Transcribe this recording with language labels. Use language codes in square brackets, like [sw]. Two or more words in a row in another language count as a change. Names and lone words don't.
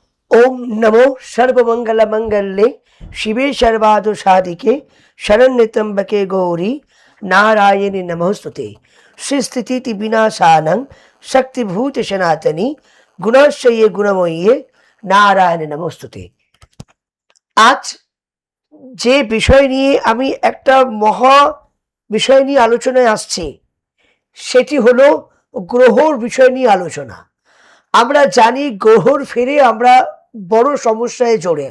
[sa] ओम नमो सर्वमंगल मंगल्ये शिवे सर्वार्थ साधिके शरण्ये त्र्यंबके गौरी नारायणी नमोस्तुते। श्री स्थिति विनाशानं शक्तिभूत सनातनी गुणाश्रये गुणमयी नारायण नमोस्तुते। [bn] आज যে বিষয় নিয়ে আমি একটা মহা বিষয় নিয়ে আলোচনায় আসছি সেটি হলো গ্রহর বিষয় নিয়ে আলোচনা। আমরা জানি গ্রহর ফেরে আমরা বড় সমস্যায় জড়াই।